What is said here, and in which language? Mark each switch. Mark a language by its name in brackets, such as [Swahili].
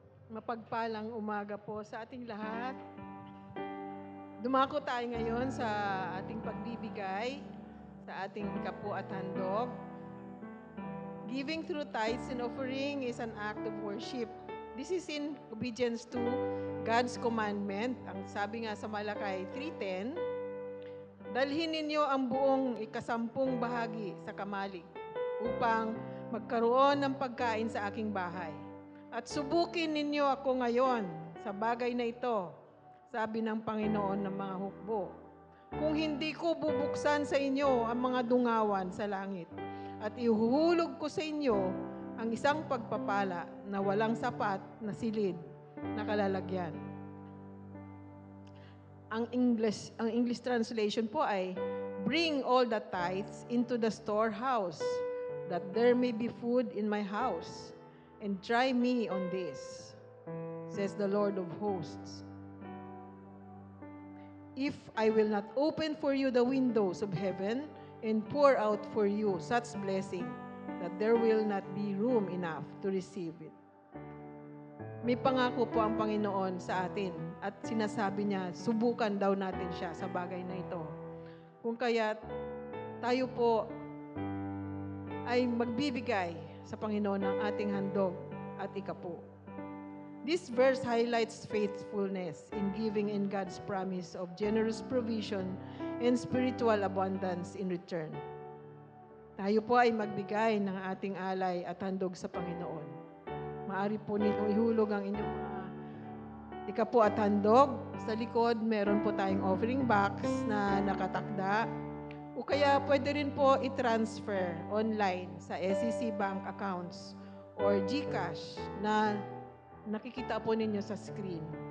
[Filipino] Mapagpalang umaga po sa ating lahat. Dumako tayo ngayon sa ating pagbibigay, sa ating ikapu at handog. [English] Giving through tithes and offering is an act of worship. This is in obedience to God's commandment. [Filipino] Ang sabi nga sa Malakay 3:10, dalhin ninyo ang buong ikasampung bahagi sa kamalig upang magkaroon ng pagkain sa aking bahay. At subukin ninyo ako ngayon sa bagay na ito, sabi ng Panginoon ng mga hukbo. Kung hindi ko bubuksan sa inyo ang mga dungawan sa langit at ihuhulog ko sa inyo ang isang pagpapala na walang sapat na silid na kalalagyan. Ang English translation po ay, [English] bring all the tithes into the storehouse, that there may be food in my house. And try me on this, says the Lord of hosts. If I will not open for you the windows of heaven and pour out for you such blessing that there will not be room enough to receive it. [Filipino] May pangako po ang Panginoon sa atin at sinasabi niya, subukan daw natin siya sa bagay na ito. Kung kaya tayo po ay magbibigay sa Panginoon ng ating handog at ikapu. [English] This verse highlights faithfulness in giving in God's promise of generous provision and spiritual abundance in return. [Filipino] Tayo po ay magbigay ng ating alay at handog sa Panginoon. Maari po ninyong ihulog ang inyong mga ikapu at handog. Sa likod, meron po tayong offering box na nakatakda. O kaya pwede rin po i-transfer online sa SEC Bank accounts or GCash na nakikita po ninyo sa screen.